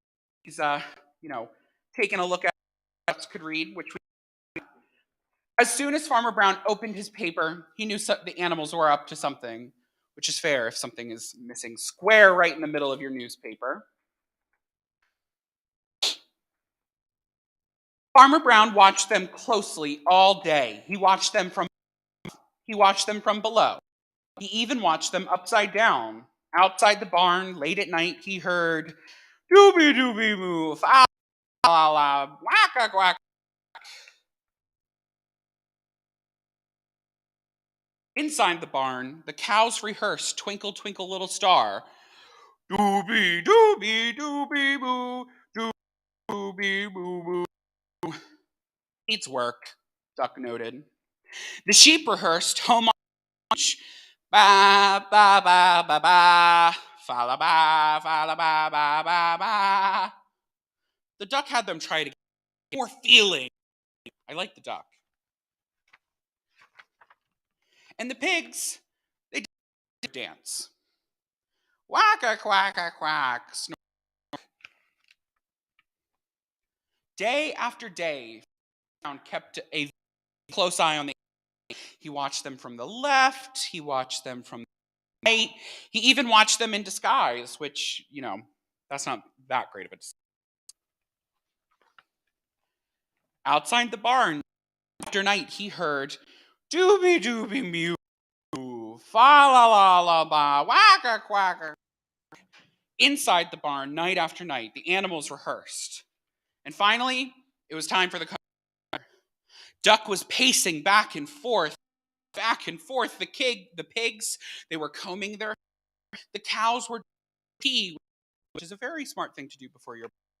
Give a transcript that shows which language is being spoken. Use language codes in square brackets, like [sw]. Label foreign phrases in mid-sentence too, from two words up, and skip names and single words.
[en] He's, taking a look at what could read, which as soon as Farmer Brown opened his paper, he knew the animals were up to something, which is fair if something is missing square right in the middle of your newspaper. Farmer Brown watched them closely all day. He watched them from below. He even watched them upside down. Outside the barn, late at night, he heard dooby dooby moo, fa la la, whack quack. Inside the barn, the cows rehearsed Twinkle Twinkle Little Star. Dooby dooby dooby boo, dooby boo boo. Needs work, Duck noted. The sheep rehearsed Home on Ranch. Ba ba ba ba ba, fa la ba ba ba ba. The duck had them try to get more feeling. I like the duck. And the pigs, they did dance. Wacka quacka quack. Snort. Day after day, Brown kept a close eye on the. He watched them from the left. He watched them from the right. He even watched them in disguise, which, that's not that great of a disguise. Outside the barn, after night, he heard dooby dooby mew, fa la la la ba, wacka quacka. Inside the barn, night after night, the animals rehearsed. And finally, it was time for the combine. Duck was pacing back and forth. The pigs, they were combing their. The cows were pee, which is a very smart thing to do before you're.